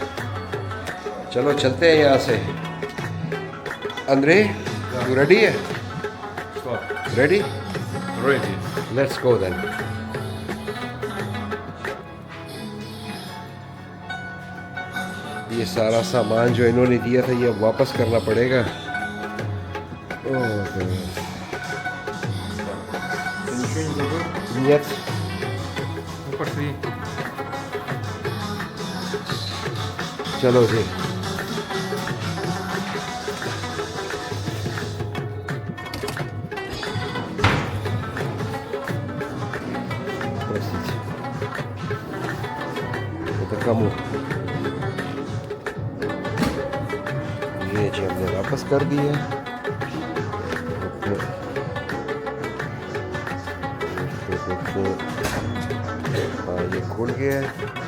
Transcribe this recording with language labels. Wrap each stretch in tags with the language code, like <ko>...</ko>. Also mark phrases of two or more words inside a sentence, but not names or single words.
<hi>चलो चलते हैं यहाँ से। अंद्रे</hi> <en>you ready</en> <hi>है? रेडी?</hi> <en>Ready. let's go then.</en> <hi>ये सारा सामान जो इन्होंने दिया था ये वापस करना पड़ेगा।</hi> <ru>Ты ничего не забыл? Нет. Ну пошли.</ru> <hi>चलो जी।</hi> <ru>Простите. Это кому?</ru> <hi>ये जी हमने वापस कर दिया। हाँ ये खुल गया है।</hi>